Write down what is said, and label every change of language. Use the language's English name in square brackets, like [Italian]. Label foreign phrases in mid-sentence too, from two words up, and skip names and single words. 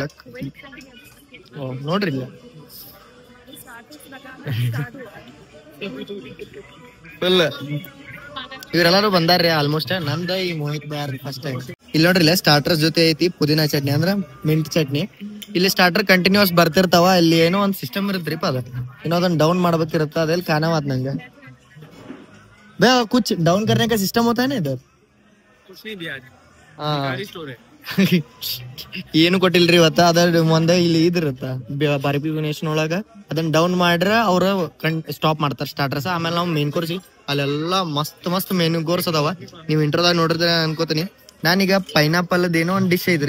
[Kannada] ನೋಡ್ರಿ, ಇಲ್ಲ ಫುಲ್ ಇವ್ರೆಲ್ಲಾರು ಬಂದಾರ್ರಿ ಆಲ್ಮೋಸ್ಟ್. ನಂದ ಈ ಮೋಹಿತ್ ಬ್ಯಾರ್ [English] first time. [Kannada] ಇಲ್ಲಿ ನೋಡ್ರಿ, ಇಲ್ಲ ಸ್ಟಾರ್ಟರ್ಸ್ ಜೊತೆ ಐತಿ ಪುದೀನಾ ಚಟ್ನಿ, ಅಂದ್ರ [English] mint chutney. [Kannada] ಇಲ್ಲಿ [English] starter continues [Kannada] ಬರ್ತಿರ್ತಾವ. ಇಲ್ಲಿ ಏನೋ ಒಂದ್ ಸಿಸ್ಟಮ್ ಇರುತ್ರಿಪ್ಪ, ಅದ ಇನ್ನೊಂದನ್ನ ಡೌನ್ ಮಾಡ್ಬೇಕಿರುತ್ತ. ಅದೆಲ್ಲಿ ಕಾಣವಾತ್ ನಂಗೆ. [Hindi] बे कुछ डाउन करने का सिस्टम होता है ना इधर? [Kannada] ಏನು ಕೊಟ್ಟಿಲ್ರಿ ಇವತ್ತ. ಅದ್ರ ಮುಂದೆ ಇಲ್ಲಿ ಇದಿರುತ್ತ ಬಾರ್ಬಿಕ್ಯೂ ನೇಷನ್ ಒಳಗ. ಅದನ್ನ ಡೌನ್ ಮಾಡ್ರ ಅವ್ರ ಸ್ಟಾಪ್ ಮಾಡ್ತಾರ ಸ್ಟಾರ್ಟರ್ಸ್. ಆಮೇಲೆ ನಾವು [English] main course, [Kannada] ಅಲ್ಲೆಲ್ಲಾ ಮಸ್ತ್ [English] main course [Kannada] ಅದಾವ. ನೀವ್ ಇಂಟ್ರೋದಾಗ ನೋಡಿದ್ರೆ ಅನ್ಕೋತೀನಿ. ನಾನೀಗ ಪೈನಾಪಲ್ ಏನೋ ಒಂದ್ ಡಿಶ್ ಐತ್ರಿ.